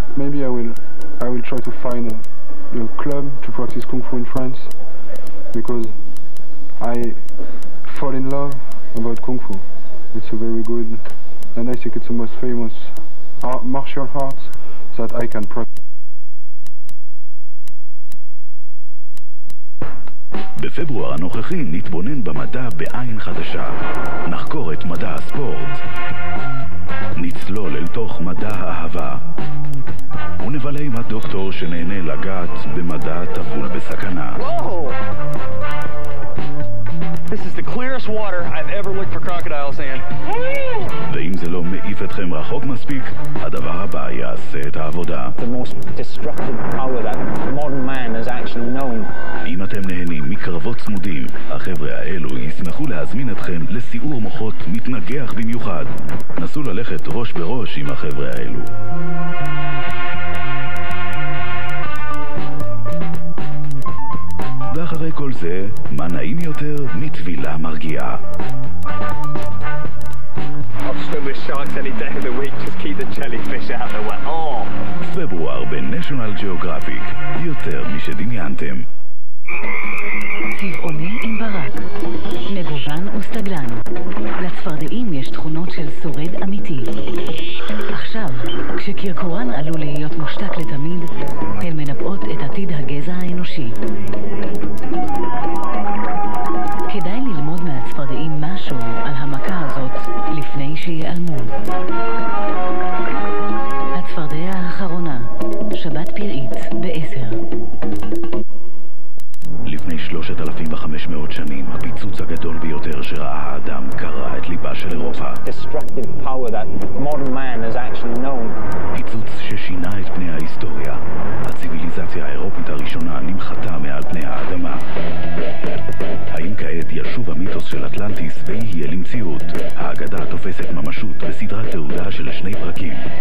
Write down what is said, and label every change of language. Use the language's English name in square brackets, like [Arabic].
[English] Maybe I will try to find a club to practice Kung Fu in France because I fall in love about Kung Fu. It's a very good, and I think it's the most famous martial arts that I can practice. [Hebrew] בפברואר הנוכחי נתבונן במדע בעין חדשה. נחקור את מדע הספורט. נצלול אל תוך מדע האהבה. ונבלה עם הדוקטור שנהנה לגעת במדע טבול בסכנה. [English] Whoa! This is the clearest water I've ever looked for crocodile sand. [Hebrew] ואם זה לא מעיף אתכם רחוק מספיק, הדבר הבא יעשה את העבודה. [English] The most destructive power that modern man has actually known. [Hebrew] אם אתם נהנים מקרבות צמודים, החבר'ה האלו ישמחו להזמין אתכם לסיעור מוחות מתנגח במיוחד. נסו ללכת ראש בראש עם החבר'ה האלו. ואחרי כל זה, מה נעים יותר מטבילה מרגיעה. [English] I'll swim with sharks any day of the week, just keep the jellyfish out the way. Oh! [Hebrew] פברואר בנשיונל ג'אוגרפיק, יותר משדמיינתם. צבעוני עם ברק, מגוון וסטגלן. לצפרדעים יש תכונות של שורד אמיתי. עכשיו, כשקרקורן עלול להיות מושתק לתמיד, הן מנבאות את עתיד הגזע האנושי. כדאי ללמוד מהצפרדעים משהו על המכה הזאת לפני שיעלמו. הצפרדע האחרונה, שבת פראית ב-10. לפני 3,500 שנים, הפיצוץ הגדול ביותר שראה האדם קרע את ליבה של אירופה. [English] Destructive power that modern man has actually known. [Hebrew] פיצוץ ששינה את פני ההיסטוריה. הציביליזציה האירופית הראשונה נמחתה מעל פני האדמה. האם וכעת ישוב המיתוס של אטלנטיס ויהיה למציאות. האגדה תופסת ממשות בסדרת תעודה של 2 פרקים.